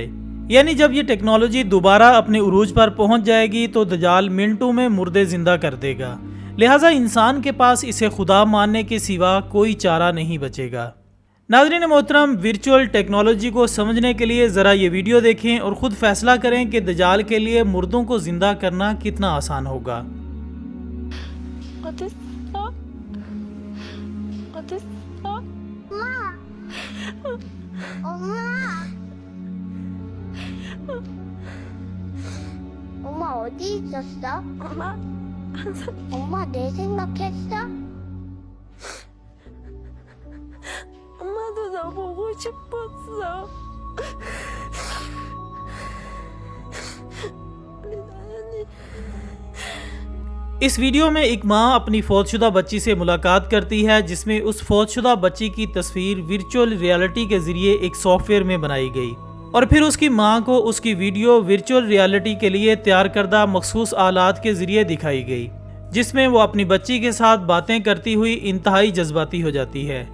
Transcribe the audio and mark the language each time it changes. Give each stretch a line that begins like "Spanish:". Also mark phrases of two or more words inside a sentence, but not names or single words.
Urdu: یعنی جب یہ ٹیکنالوجی دوبارہ اپنے عروج پر پہنچ جائے گی تو دجال منٹوں میں مردے زندہ کر دے گا۔ لہٰذا انسان کے پاس اسے خدا ماننے کے سوا کوئی چارہ نہیں بچے گا۔ ناظرین محترم،
English: virtual technology
Urdu: کو سمجھنے کے لیے ذرا یہ ویڈیو دیکھیں اور خود فیصلہ کریں کہ دجال کے لیے مردوں کو زندہ کرنا کتنا آسان ہوگا۔
Korean: 엄마 어디 있었어? 엄마 내 생각했어? 엄마도 너 보고 싶었어.
Urdu: اس ویڈیو میں ایک ماں اپنی فوت شدہ بچی سے ملاقات کرتی ہے، جس میں اس فوت شدہ بچی کی تصویر
English: virtual reality
Urdu: کے ذریعے ایک سافٹ ویئر میں بنائی گئی، اور پھر اس کی ماں کو اس کی ویڈیو
English: virtual reality
Urdu: کے لیے تیار کردہ مخصوص آلات کے ذریعے دکھائی گئی، جس میں وہ اپنی بچی کے ساتھ باتیں کرتی ہوئی انتہائی جذباتی ہو جاتی ہے۔